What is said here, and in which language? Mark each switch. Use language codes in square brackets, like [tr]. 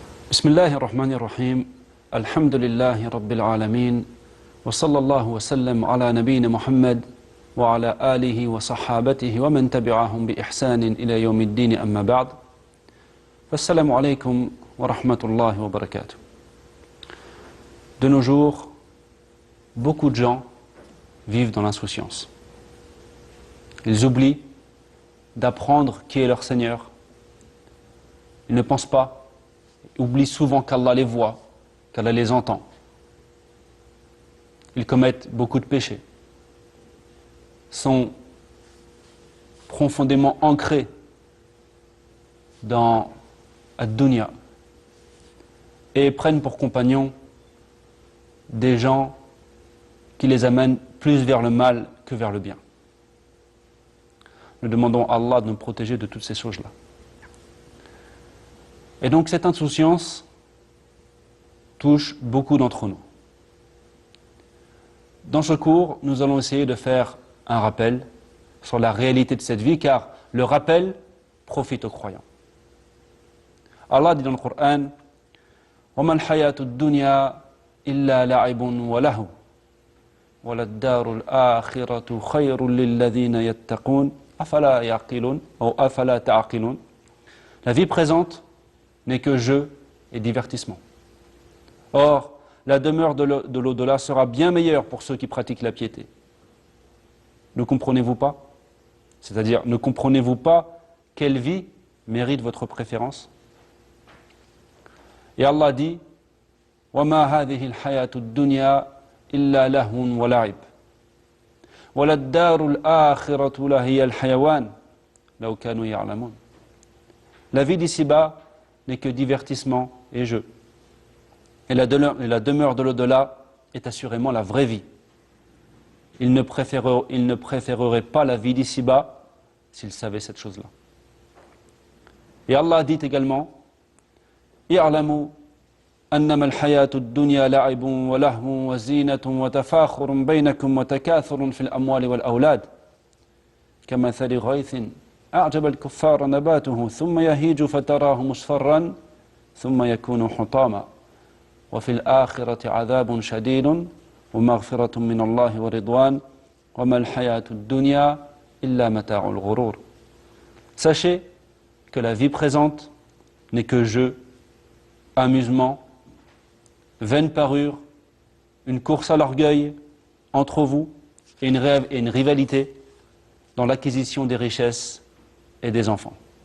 [ar] بسم الله الرحمن الرحيم الحمد لله رب العالمين وصلى الله وسلم على نبينا محمد وعلى آله وصحابته ومن تبعهم بإحسان إلى يوم الدين أما بعد فالسلام عليكم ورحمة الله وبركاته. [fr] De nos jours, beaucoup de gens vivent dans l'insouciance. Ils oublient d'apprendre qui est leur Seigneur. Ils ne pensent pas, oublient souvent qu'Allah les voit, qu'Allah les entend. Ils commettent beaucoup de péchés, sont profondément ancrés dans ad-dunya et prennent pour compagnons des gens qui les amènent plus vers le mal que vers le bien. Nous demandons à Allah de nous protéger de toutes ces choses-là. Et donc cette insouciance touche beaucoup d'entre nous. Dans ce cours, nous allons essayer de faire un rappel sur la réalité de cette vie, car le rappel profite aux croyants. Allah dit dans le Coran [ar] وَمَا الْحَيَاةُ الدُّنْيَا إِلَّا لَعِبٌ وَلَهْوٌ وَلَلدَّارُ الْآخِرَةُ خَيْرٌ لِلَّذِينَ يَتَّقُونَ أَفَلَا يَعْقِلُونَ أو أَفَلَا تَعْقِلُونَ. [fr] La vie présente n'est que jeu et divertissement. Or, la demeure de l'au-delà sera bien meilleure pour ceux qui pratiquent la piété. Ne comprenez-vous pas? C'est-à-dire, ne comprenez-vous pas quelle vie mérite votre préférence? Et Allah dit [ar] وَمَا هَذِهِ الْحَيَاةُ الدُّنْيَا إِلَّا لَهْوٌ وَلَعِبٌ وَلَلدَّارُ الْآخِرَةُ لَهِيَ الْحَيَوَانُ لَوْ كَانُوا يَعْلَمُونَ. [fr] La vie d'ici-bas n'est que divertissement et jeu. Et la demeure de l'au-delà est assurément la vraie vie. Ils ne préféreraient pas la vie d'ici-bas s'ils savaient cette chose-là. Et Allah dit également [ar] اعلموا أنما الحياة الدنيا لعب ولهو وزينة وتفاخر بينكم وتكاثر في الأموال والأولاد كمثل غيث أعجب الكفار نباته ثم يهيج فتراه مصفرا ثم يكون حطاما وفي الآخرة عذاب شديد ومغفرة من الله ورضوان وما الحياة الدنيا إلا متاع الغرور. [fr] Sachez que la vie présente n'est que jeu, amusement, vaine parure, une course à l'orgueil entre vous et une rivalité dans l'acquisition des richesses et des enfants.